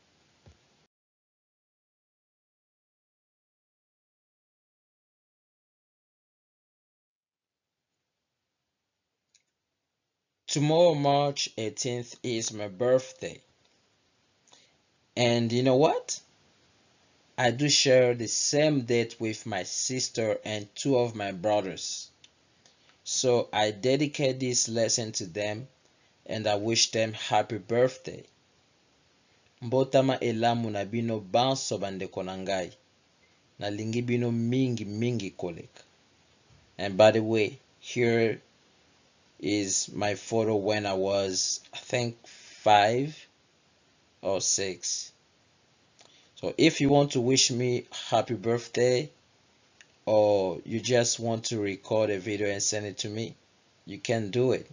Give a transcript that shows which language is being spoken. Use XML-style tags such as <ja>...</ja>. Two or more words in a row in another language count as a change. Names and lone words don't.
<en>Tomorrow, March 18th, is my birthday. And you know what? I do share the same date with my sister and two of my brothers. So I dedicate this lesson to them and I wish them happy birthday.</en> <ln>Mbotama elamu na bino banso bandeko na ngai. Nalingi bino mingi mingi koleka.</ln> <en>And by the way, here is my photo when I was, I think, 5 or 6. So if you want to wish me happy birthday, or you just want to record a video and send it to me, you can do it.</en>